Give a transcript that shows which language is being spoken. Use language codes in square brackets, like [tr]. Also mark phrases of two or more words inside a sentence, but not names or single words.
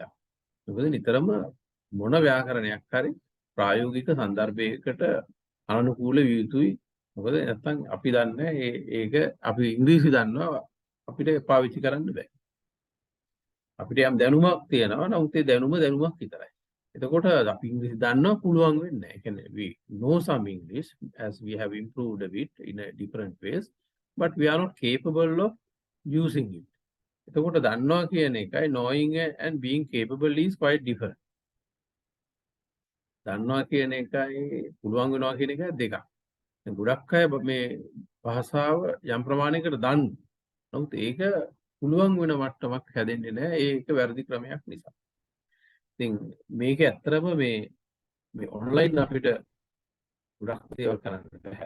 [si] මොකද නිතරම මොන ව්‍යාකරණයක් හරි ප්‍රායෝගික સંદર્ભයකට අනුකූල විය යුතුයි. මොකද නැත්තම් අපි දන්නේ ඒක අපි ඉංග්‍රීසි දන්නවා අපිට පාවිච්චි කරන්න බෑ. අපිට යම් දැනුමක් තියෙනවා නමුත් ඒ දැනුමක් විතරයි. එතකොට අපි ඉංග්‍රීසි දන්නවා පුළුවන් වෙන්නේ නැහැ. ඒ කියන්නේ [en] we know some English as we have improved a bit in a different ways but we are not capable of using it. [si] එතකොට දන්නවා කියන එකයි [en] knowing and being capable is quite different. [si] දන්නවා කියන එකයි පුළුවන් වෙනවා කියන එකයි දෙකක්. දැන් ගොඩක් අය මේ භාෂාව යම් ප්‍රමාණයකට දන්න. නමුත් ඒක පුළුවන් වෙන මට්ටමක් හැදෙන්නේ නැහැ. ඒක වැරදි ක්‍රමයක් නිසා. ඉතින් මේක ඇත්තටම මේ ඔන්ලයින් අපිට ගොඩක් දේවල් කරන්න බෑ.